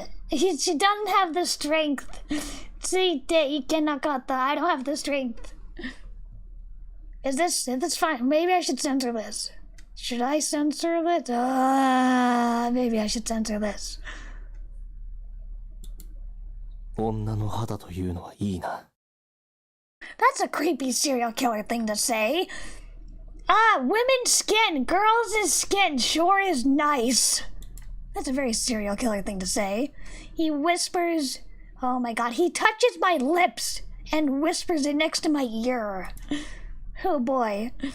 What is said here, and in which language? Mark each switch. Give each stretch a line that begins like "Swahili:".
English: She doesn't have the strength.
Japanese: ついていけなかった.
English: I don't have the strength. Is this fine? Maybe I should censor this. Should I censor this? Maybe I should censor this.
Japanese: 女の肌というのはいいな。
English: That's a creepy serial killer thing to say. Women's skin, girls' skin sure is nice. That's a very serial killer thing to say. He whispers, oh my god, he touches my lips and whispers it next to my ear. Oh boy.